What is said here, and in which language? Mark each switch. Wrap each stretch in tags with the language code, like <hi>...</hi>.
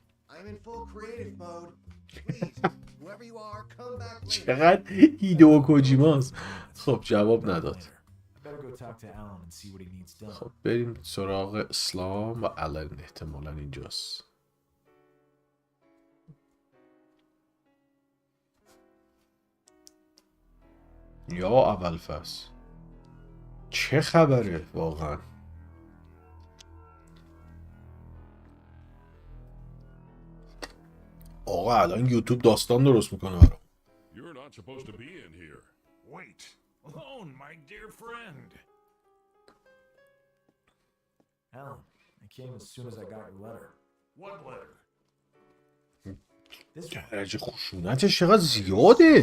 <en>I'm in full creative mode. Please, whoever you are, come back later.</en> <fa>چقدر هیدو کوجیماست. خب جواب نداد.</fa> <en>I better go talk to Alan and see what he needs done.</en> <fa>خب بریم سراغ اسلام و الان احتمالا اینجاست. یا اول فصل چه خبره واقعا. آقا الان یوتیوب داستان درست میکنه برام.</fa> <en>You're not supposed to be in here. Wait. Alone, my dear friend. Alan, I came as soon as I got your letter. What letter? This one.</en> <fa>درجه خشونتش چقدر زیاده.</fa>